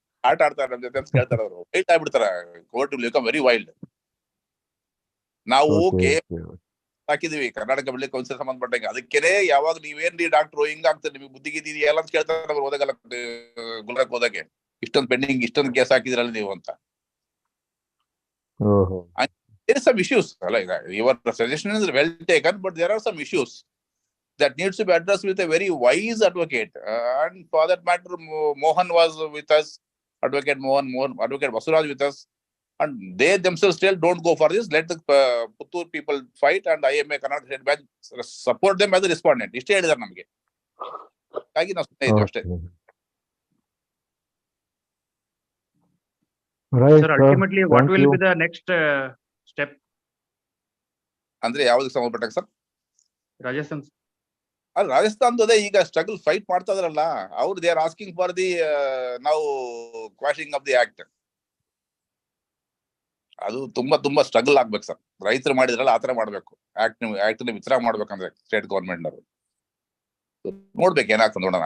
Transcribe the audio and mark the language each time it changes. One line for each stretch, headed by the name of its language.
Kannada: ಆಟ ಆಡ್ತಾರೆ ನಮ್ಮ ಜೊತೆ ಅಂತ ಕೇಳ್ತಾರೆ ಅವರು. Wild ಆಗ್ಬಿಡ್ತಾರ.
English: Court will become very wild.
Kannada: ನಾವು ಹಾಕಿದೀವಿ ಕರ್ನಾಟಕ ಮೆಡಿಕಲ್ ಕೌನ್ಸಿಲ್ ಸಂಬಂಧಪಟ್ಟಂಗೆ. ಅದಕ್ಕೇನೆ ಯಾವಾಗ ನೀವೇನ್ರಿ ಡಾಕ್ಟ್ರು ಹಿಂಗ್ ಆಗ್ತದೆ, ನಿಮಗೆ ಬುದ್ಧಿಗಿದ್ದೀರಿ ಎಲ್ಲ ಅಂತ ಕೇಳ್ತಾರೆ ಅವ್ರು ಹೋದಾಗಲ್ಲ ಗುಲ್ಬರ್ಗ ಹೋದಾಗೆ. ಇಷ್ಟೊಂದು ಪೆಂಡಿಂಗ್, ಇಷ್ಟೊಂದು ಕೇಸ್ ಹಾಕಿದ್ರಲ್ಲ ನೀವು ಅಂತ.
English: there is some issues. Your suggestion is well taken, but there are some issues that needs to be addressed with a very wise advocate. And for that matter, Mohan was with us, Advocate Mohan, Advocate Basuraj with us, and they themselves still don't go for this. Let the Puttur people fight, and IMA Karnataka State Branch support them as a respondent.
Kannada: Ishte helidare namage. Hagi ನಾವು ಸುಮ್ಮನೆ ಇದ್ದೀವಿ ಅಷ್ಟೇ.
English: Sir, ultimately, what will be the next step?
Kannada: ಅಂದ್ರೆ ಯಾವ್ದಕ್ಕೆ ಸಂಬಂಧಪಟ್ಟಾಗ sir? Rajasthan. ರಾಜಸ್ಥಾನದ ಈಗ struggle fight ಮಾಡ್ತಾ ಇದ್ರಲ್ಲ ಅವ್ರು,
English: They are asking for the ನಾವು quashing of the act.
Kannada: ಅದು ತುಂಬಾ ಸ್ಟ್ರಗಲ್ ಆಗ್ಬೇಕು ಸರ್. ರೈತರು ಮಾಡಿದ್ರಲ್ಲ ಆತರ ಮಾಡ್ಬೇಕು. ಆಕ್ಟ್ ವಿತ್ಡ್ರಾ ಮಾಡ್ಬೇಕಂದ್ರೆ ಸ್ಟೇಟ್ ಗವರ್ಮೆಂಟ್ ಅವರು ನೋಡ್ಬೇಕು ಏನಾಗ್ತದೆ ನೋಡೋಣ.